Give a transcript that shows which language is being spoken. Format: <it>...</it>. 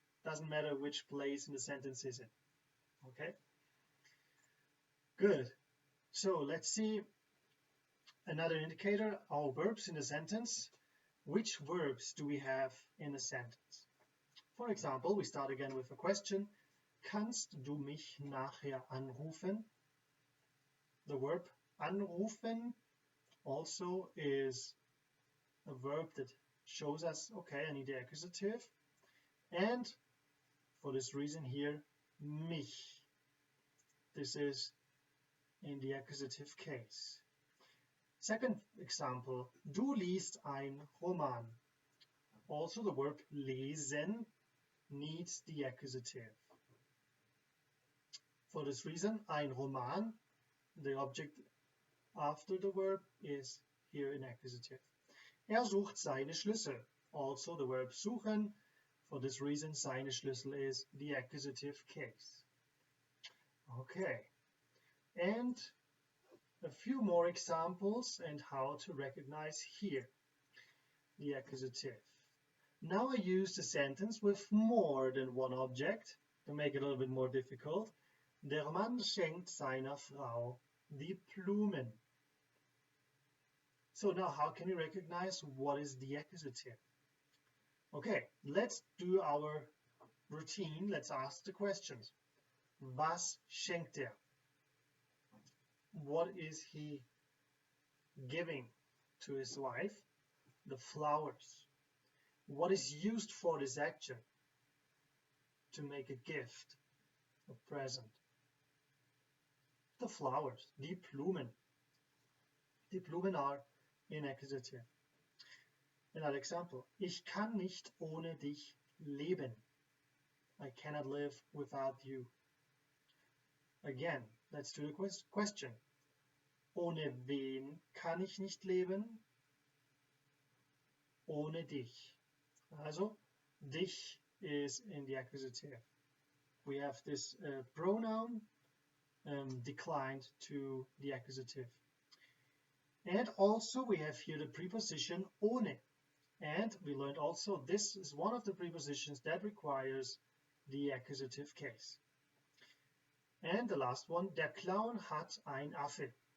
<en>Doesn't matter which place in the sentence is it. Okay, good. So let's see another indicator, our verbs in the sentence. Which verbs do we have in a sentence? For example, we start again with a question.</en> <de>Kannst du mich nachher anrufen?</de> <en>The verb anrufen also is a verb that shows us, okay, I need the accusative. And for this reason here, mich. This is in the accusative case. Second example,</en> <de>du liest ein Roman.</de> <en>Also the verb lesen needs the accusative. For this reason, ein Roman, the object after the verb, is here in accusative.</en> <de>Sucht seine Schlüssel.</de> <en>Also the verb suchen. For this reason, seine Schlüssel is the accusative case. Okay, and a few more examples and how to recognize here the accusative. Now I use the sentence with more than one object to make it a little bit more difficult.</en> <de>Der Mann schenkt seiner Frau die Blumen.</de> <en>So now how can you recognize what is the accusative? Okay, let's do our routine. Let's ask the questions.</en> <de>Was schenkt er?</de> <en>What is he giving to his wife? The flowers. What is used for this action? To make a gift, a present. The flowers, die Blumen. Die Blumen are in accusative. Another example.</en> <de>Ich kann nicht ohne dich leben.</de> <en>I cannot live without you. Again, let's do the question.</en> <de>Ohne wen kann ich nicht leben? Ohne dich.</de> <en>Also, dich is in the accusative. We have this pronoun declined to the accusative. And also we have here the preposition ohne. And we learned also this is one of the prepositions that requires the accusative case. And the last one,</en> <de>der Clown hat ein Affe.</de>